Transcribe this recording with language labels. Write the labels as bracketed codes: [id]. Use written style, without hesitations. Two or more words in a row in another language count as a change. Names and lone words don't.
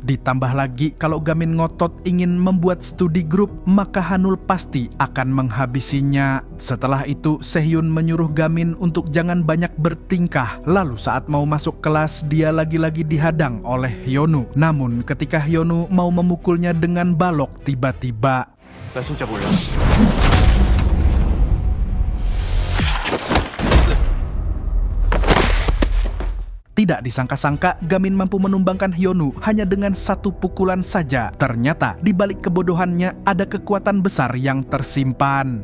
[id] Ditambah lagi, kalau Gamin ngotot ingin membuat studi grup, maka Hanul pasti akan menghabisinya. Setelah itu, Sehyun menyuruh Gamin untuk jangan banyak bertingkah. Lalu saat mau masuk kelas, dia lagi-lagi dihadang oleh Hyonu. Namun ketika Hyonu mau memukulnya dengan balok, tiba-tiba [ko] 나 진짜 몰라. [id] tidak disangka-sangka, Gamin mampu menumbangkan Hyonu hanya dengan satu pukulan saja. Ternyata di balik kebodohannya ada kekuatan besar yang tersimpan.